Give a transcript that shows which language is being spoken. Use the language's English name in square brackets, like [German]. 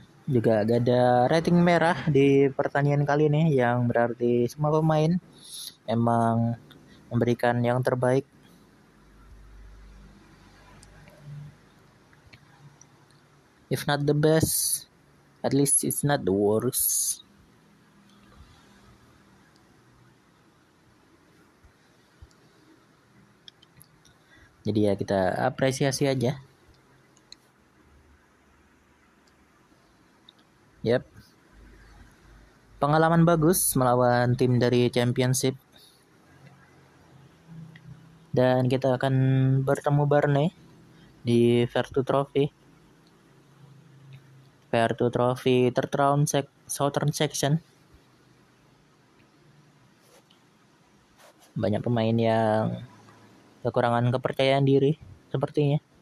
[Indonesian] Juga gak ada rating merah di pertandingan kali ini, yang berarti semua pemain memang memberikan yang terbaik. [English] If not the best, at least it's not the worst. [Indonesian] Jadi ya kita apresiasi aja. Yep. Pengalaman bagus melawan tim dari Championship. Dan kita akan bertemu Barney di Vertu Trophy. [English] Vertu Trophy third round Southern Section. [Indonesian] Banyak pemain yang kekurangan kepercayaan diri sepertinya.